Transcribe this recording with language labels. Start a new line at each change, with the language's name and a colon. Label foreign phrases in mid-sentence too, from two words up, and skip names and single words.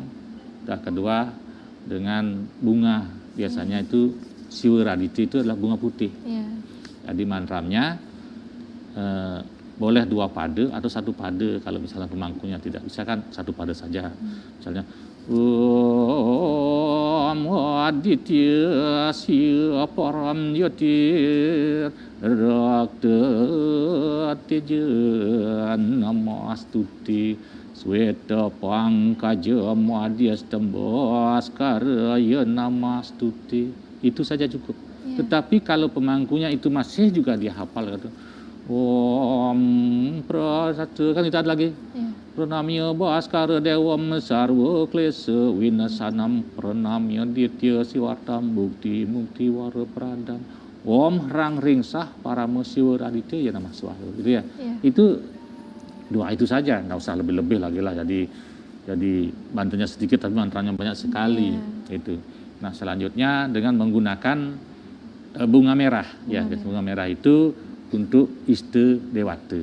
Indonesian: Dan kedua dengan bunga. Biasanya itu Siwaraditi itu adalah bunga putih. Jadi mantramnya boleh 2 pada atau 1 pada. Kalau misalnya pemangkunya tidak bisa kan 1 pada saja.
Sanskrit: Misalnya Om namo aditya siya param yotir rakta teja namastuti sweta pangkaja madhyas tembas karaya namastuti.
Indonesian: Itu saja cukup. Ya. Tetapi kalau pemangkunya itu masih juga dia hafal gitu.
Sanskrit: Om prasata,
Indonesian: kan itu ada lagi. Ya.
Sanskrit: Pranamya Bhaskara Dewam Sarva Klesa Winasanam Pranamya Ditya Siwatam Bukti Mukti Wara Pradam Om Rang Ringsah Parama Siwa Raditya ya nama Swaha
Indonesian: gitu ya. Itu doa itu saja, nggak usah lebih-lebih lagi lah. Jadi bantunya sedikit tapi mantranya banyak sekali itu. Nah selanjutnya dengan menggunakan bunga merah ya. Bunga merah itu untuk Iste Dewata.